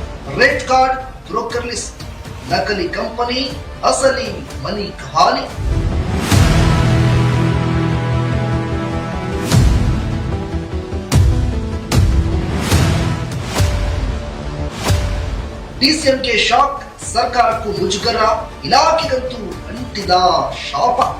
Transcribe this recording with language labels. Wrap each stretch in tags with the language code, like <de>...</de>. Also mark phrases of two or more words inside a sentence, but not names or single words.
<en>red card broker list,</en> <hi>नकली कंपनी असली मनी कहानी।</hi> <kn>ಡಿಸಿಎಂ के ಶಾಕ್, ಸರ್ಕಾರಕ್ಕೂ ಮುಜುಗರ, ಇಲಾಖೆಗಂತೂ ಅಂಟಿದ ಶಾಪ।</kn>